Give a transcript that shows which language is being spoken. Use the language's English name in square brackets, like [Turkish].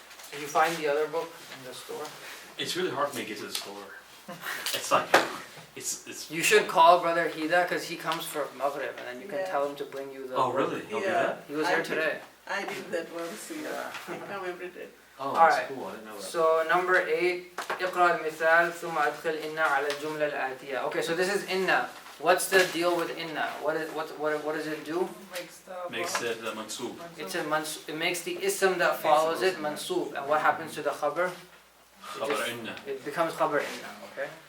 [English] Did you find the other book in the store? It's really hard for me to get to the store. It's like, it's. You should call Brother Hida because he comes for Maghrib and then you can tell him to bring you the. Oh, really? He'll do that? He was here today. I did that once, yeah. Yeah. I come every day. Oh, Alright. that's cool. I didn't know that. So number 8, [Arabic] اقرأ المثال ثم أدخل إن على الجملة الآتية. [English] Okay, so this is inna. What's the deal with inna? What does it do? Makes it mansoob. It makes the ism that follows it mansoob. And what happens to the khabar? Khabar inna. It becomes khabar inna, okay?